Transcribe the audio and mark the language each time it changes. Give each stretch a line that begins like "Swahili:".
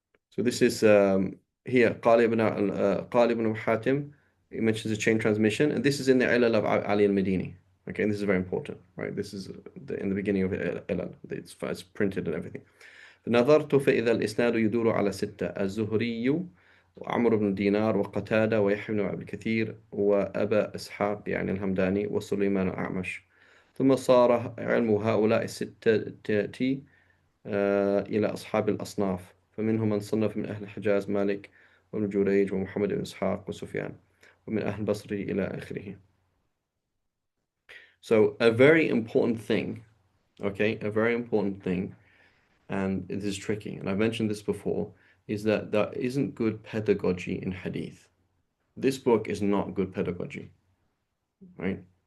English: So this is here
Arabic: قال ابن حاتم.
English: He mentions a chain transmission, and this is in the Ilal of Ali al-Madini. Okay, and this is very important, right? This is in the beginning of Ilal. It's printed and everything.
Arabic: فنظرت فإذا الإسناد يدور على ستة: الزهري وعمرو بن دينار وقتادة ويحيى بن عبد الكثير وأبا إسحاق يعني الهمداني وسليمان الأعمش. ثم صار علم هؤلاء الستة إلى أصحاب الأصناف، فمنهم من صنف من أهل الحجاز مالك وابن جريج ومحمد بن إسحاق وسفيان، ومن أهل البصرة إلى آخره.
English: So a very important thing, okay, a very important thing, and it is tricky, and I've mentioned this before, is that there isn't good pedagogy in hadith. This book is not good pedagogy, right?